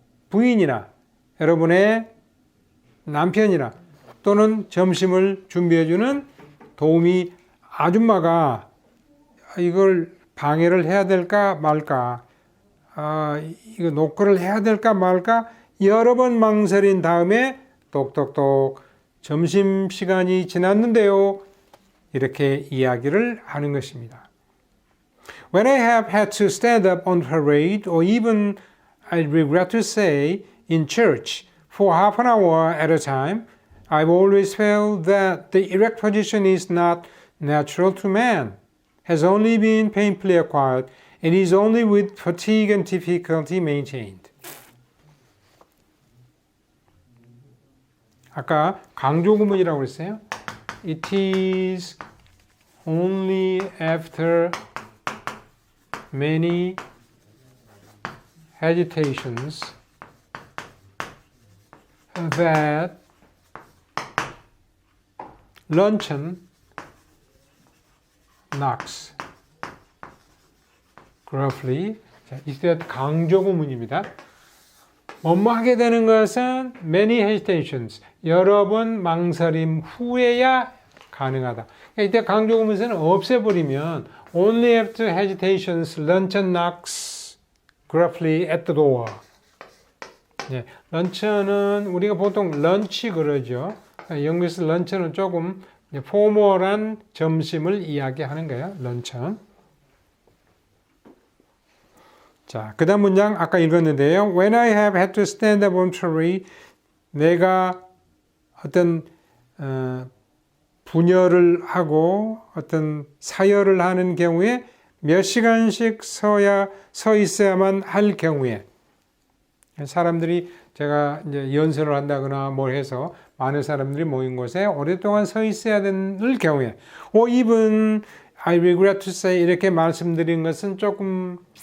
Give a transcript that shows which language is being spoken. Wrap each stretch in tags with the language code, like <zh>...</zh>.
<ko>부인이나 여러분의 남편이나 또는 점심을 준비해주는 도우미 아줌마가 이걸 방해를 해야 될까 말까 이거 노크를 해야 될까 말까 여러 번 망설인 다음에 똑똑똑 점심시간이 지났는데요. 이렇게 이야기를 하는 것입니다.</ko> <en>When I have had to stand up on parade or even, I regret to say, in church for half an hour at a time, I've always felt that the erect position is not natural to man, has only been painfully acquired, and is only with fatigue and difficulty maintained.</en> <ko>아까 강조구문이라고 그랬어요.</ko> <en>It is only after many hesitations that luncheon knocks gruffly.</en> <ko>자, 이때 강조구문입니다. 뭐뭐 하게 되는 것은</ko> <en>many hesitations,</en> <ko>여러 번 망설임 후에야 가능하다. 그러니까 이때 강조구문에서는 없애버리면</ko> <en>only after hesitations, luncheon knocks gruffly at the door.</en> <ko>네, 런천은 우리가 보통 런치 그러죠. 영국에서 런천은 조금 포멀한 점심을 이야기하는 거예요. 런천. 자, 그 다음 문장 아까 읽었는데요.</ko> <en>When I have had to stand up on parade,</en> <ko>내가 어떤 분열을 하고 어떤 사열을 하는 경우에 몇 시간씩 서 있어야만 할 경우에 사람들이 제가 이제 연설을 한다거나 뭘 해서 많은 사람들이 모인 곳에 오랫동안 서 있어야 될 경우에</ko> <en>or even I regret to say</en> <ko>이렇게 말씀드린 것은 조금</ko>